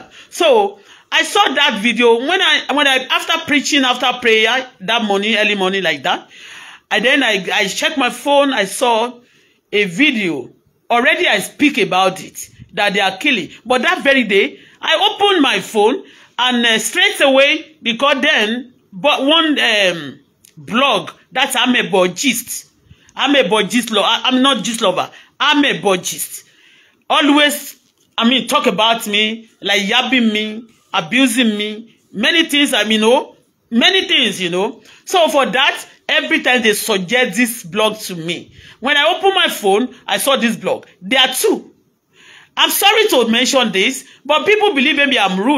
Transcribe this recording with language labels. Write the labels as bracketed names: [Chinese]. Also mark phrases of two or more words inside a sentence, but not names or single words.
[English] So I saw that video when I after preaching, after prayer, that morning, early morning like that. And then I checked my phone, I saw a video. Already I speak about it, that they are killing. But that very day, I opened my phone and straight away, because then, but one blog, that's Amebo Gist. Amebo Gist lover. I'm not Gist lover. Amebo Gist. Always, talk about me, like yabbing me, abusing me, many things, many things, So for that, every time they suggest this blog to me. When I open my phone, I saw this blog. There are two. I'm sorry to mention this, but people believe maybe I'm rude.